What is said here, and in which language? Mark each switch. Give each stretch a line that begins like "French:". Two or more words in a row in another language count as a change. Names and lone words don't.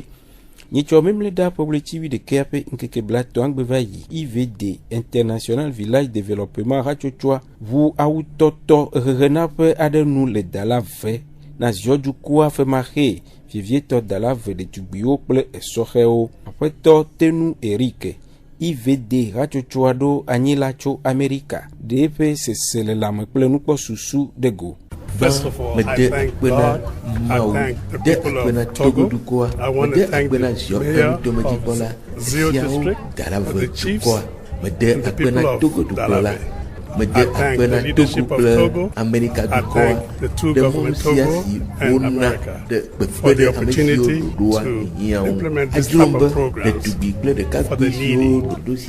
Ewe: Nyitsɔ memle da ƒe tsivi ɖekea ƒe ŋkeke blatɔ aŋgbe va yi IVD
English: International Village Development
Ewe: hatsotsoa ʋu awutɔtɔ ɣeɣena ƒe aɖe nu le dala ve na ziɔdukua ƒe maxe vievietɔ dala ve ɖetugbiwo kple esɔxewo. Aƒetɔ Tenu Eric IVD hatsotsoa ɖo anyi la tso Amerika ɖe ƒe sese le lãme kple nukpɔsusu de go.
English: First of all, I thank God, I thank the people of Togo. I want to thank the mayor of Zio district, the chiefs, and the people of Dalave. I thank the leadership of Togo. I thank the two governments, Togo and America, for the opportunity to implement this type of programs for the needy.